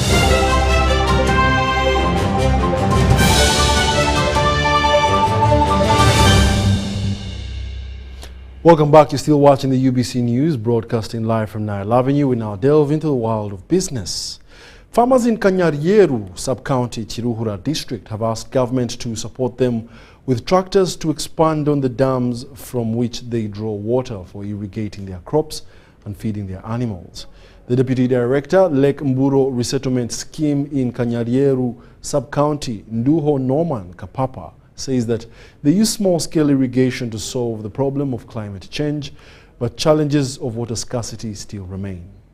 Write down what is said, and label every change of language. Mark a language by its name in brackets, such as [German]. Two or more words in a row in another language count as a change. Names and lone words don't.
[English] Welcome back. You're still watching the UBC News, broadcasting live from Nile Avenue. We now delve into the world of business. Farmers in Kanyarieru, sub-county Chiruhura district, have asked government to support them with tractors to expand on the dams from which they draw water for irrigating their crops and feeding their animals. The Deputy Director, Lake Mburo Resettlement Scheme in Kanyarieru sub-county, Nduho Norman Kapapa, says that they use small-scale irrigation to solve the problem of climate change, but challenges of water scarcity still remain.